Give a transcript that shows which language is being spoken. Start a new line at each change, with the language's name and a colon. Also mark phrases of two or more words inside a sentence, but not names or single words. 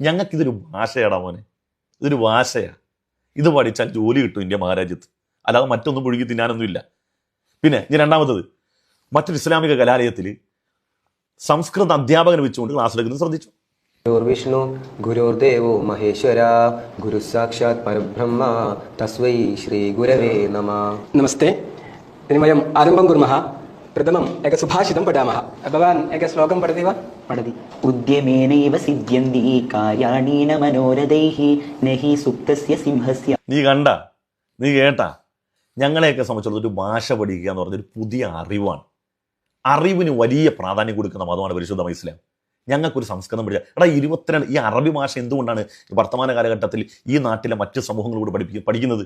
Malayalam: ഞങ്ങൾക്കിതൊരു ഭാഷയാടാ മോനെ, ഇതൊരു ഭാഷയാണ്. ഇത് പഠിച്ചാൽ ജോലി കിട്ടും ഇന്ത്യ മഹാരാജ്യത്ത്, അല്ലാതെ മറ്റൊന്നും പുഴുകി തിന്നാനൊന്നുമില്ല. പിന്നെ ഇനി രണ്ടാമത്തത്, മറ്റൊരു ഇസ്ലാമിക കലാലയത്തിൽ സംസ്കൃത അധ്യാപകനെ വെച്ചുകൊണ്ട് ക്ലാസ് എടുക്കുന്നത് ശ്രദ്ധിച്ചു.
Sanskrit: ഗുരുർവിഷ്ണു ഗുരുർദേവോ മഹേശ്വര ഗുരു സാക്ഷാത് പരബ്രഹ്മ തസ്വൈ ശ്രീ ഗുരവേ നമഃ. नमस्ते वयम् आरम्भं कुर्मः. प्रथमम् एकं सुभाषितं पठामः. भवान् एकं श्लोकं पठति वा? पठति. उद्यमेनैव सिद्ध्यन्ति कार्याणि न मनोरथैः न हि सुप्तस्य सिंहस्य.
Malayalam: നീ കണ്ട, നീ കേട്ടാ, ഞങ്ങളെയൊക്കെ സംബന്ധിച്ചിടത്തോളം ഒരു ഭാഷ പഠിക്കുക എന്ന് പറഞ്ഞൊരു പുതിയ അറിവാണ്. അറിവിന് വലിയ പ്രാധാന്യം കൊടുക്കുന്ന മതമാണ് പരിശുദ്ധമായ ഇസ്ലാം. ഞങ്ങൾക്കൊരു സംസ്കൃതം പഠിക്കുക. എടാ 22 ഈ അറബി ഭാഷ എന്തുകൊണ്ടാണ് വർത്തമാന കാലഘട്ടത്തിൽ ഈ നാട്ടിലെ മറ്റ് സമൂഹങ്ങളോട് പഠിക്കുന്നത്?